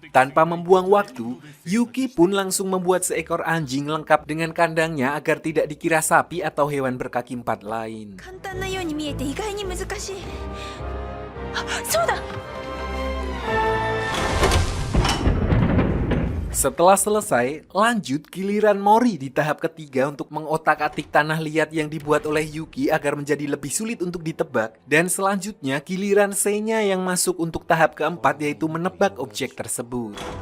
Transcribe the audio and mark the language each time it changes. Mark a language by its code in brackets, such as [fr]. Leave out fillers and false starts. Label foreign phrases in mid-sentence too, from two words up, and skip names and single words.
[id] Tanpa membuang waktu, Yuki pun langsung membuat seekor anjing lengkap dengan kandangnya agar tidak dikira sapi atau hewan berkaki 4 lain. [ja] 簡単なように見えて意外に難しい。あ、そうだ。 [id] Setelah selesai, lanjut giliran Mori di tahap ketiga untuk mengotak-atik tanah liat yang dibuat oleh Yuki agar menjadi lebih sulit untuk ditebak. Dan selanjutnya giliran Senya yang masuk untuk tahap keempat yaitu menebak objek tersebut.